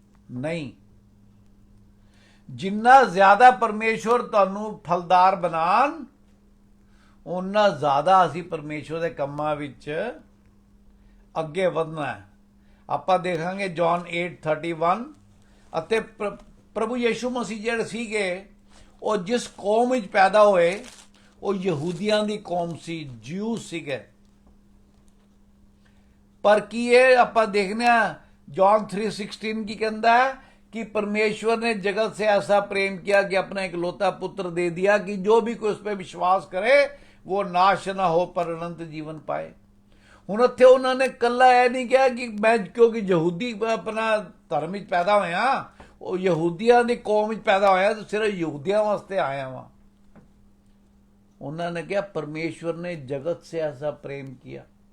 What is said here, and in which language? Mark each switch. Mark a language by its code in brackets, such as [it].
[pa] ਨਹੀਂ, ਜਿੰਨਾ ਜ਼ਿਆਦਾ ਪਰਮੇਸ਼ਵਰ ਤੁਹਾਨੂੰ ਫਲਦਾਰ ਬਣਾਉਣ, ਉਨਾ ਜ਼ਿਆਦਾ ਅਸੀਂ ਪਰਮੇਸ਼ਵਰ ਦੇ ਕੰਮਾਂ ਵਿੱਚ ਅੱਗੇ ਵਧਣਾ ਹੈ। ਆਪਾਂ ਦੇਖਾਂਗੇ ਜੌਨ 8:31। ਅਤੇ ਪ੍ਰਭੂ ਯੀਸ਼ੂ ਮਸੀਹ ਜਿਹੜੇ ਸੀਗੇ ਉਹ ਜਿਸ ਕੌਮ ਵਿੱਚ ਪੈਦਾ ਹੋਏ ਉਹ ਯਹੂਦੀਆਂ ਦੀ ਕੌਮ ਸੀ, ਜਿਊ ਸੀਗੇ। ਪਰ ਕੀ ਇਹ ਆਪਾਂ ਦੇਖਦੇ ਹਾਂ [hi] जॉन 3:16 की कहता है कि परमेश्वर ने जगत से ऐसा प्रेम किया कि अपना इकलौता पुत्र दे दिया कि जो भी कोई उस पर विश्वास करे वो नाश ना हो पर अनंत जीवन पाए। [pa] ਹੁਣ ਉੱਥੇ ਉਹਨਾਂ ਨੇ ਕੱਲਾ ਇਹ ਨਹੀਂ ਕਿਹਾ ਕਿ ਮੈਂ ਕਿਉਂਕਿ ਯਹੂਦੀ ਆਪਣਾ ਧਰਮ ਵਿੱਚ ਪੈਦਾ ਹੋਇਆ, ਉਹ ਯਹੂਦੀਆਂ ਦੀ ਕੌਮ ਵਿੱਚ ਪੈਦਾ ਹੋਇਆ ਤੇ ਸਿਰਫ ਯਹੂਦੀਆਂ ਵਾਸਤੇ ਆਇਆ ਵਾਂ। ਉਹਨਾਂ ਨੇ ਕਿਹਾ ਪਰਮੇਸ਼ਵਰ ਨੇ [hi] ਜਗਤ ਸੇ ਐਸਾ ਪ੍ਰੇਮ [pa] ਕੀਤਾ।